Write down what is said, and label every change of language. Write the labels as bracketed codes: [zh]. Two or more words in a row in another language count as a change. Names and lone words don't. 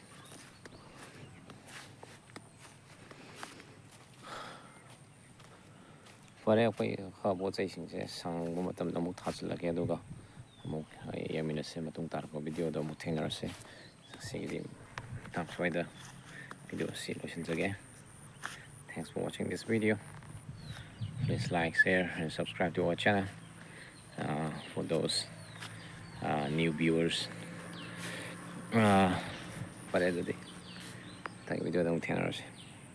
[mni] ꯐꯔꯦ ꯑꯩꯈꯣꯏ ꯄꯣꯠ ꯆꯩꯁꯤꯡꯁꯦ ꯁꯪꯕ ꯃꯇꯝꯗ ꯑꯃꯨꯛ ꯊꯥꯖꯤꯜꯂꯒꯦ ꯑꯗꯨꯒ ꯑꯃꯨꯛ ꯌꯦꯡꯃꯤꯟꯅꯁꯦ ꯃꯇꯨꯡ ꯇꯥꯔꯛꯄ ꯚꯤꯗꯤꯑꯣꯗ ꯑꯃꯨꯛ ꯊꯦꯡꯅꯔꯁꯦ ꯉꯁꯤꯒꯤꯗꯤ ꯃꯇꯥꯡ ꯁ꯭ꯋꯥꯏꯗ ꯚꯤꯗꯤꯑꯣ ꯑꯁꯤ ꯂꯣꯏꯁꯤꯟꯖꯒꯦ [en] Thanks for watching this video. Please like, share, and subscribe to our channel for those new viewers. [mni] ꯐꯔꯦ ꯑꯗꯨꯗꯤ ꯃꯊꯪꯒꯤ ꯚꯤꯗꯤꯑꯣꯗ ꯑꯃꯨꯛ ꯊꯦꯡꯅꯔꯁꯦ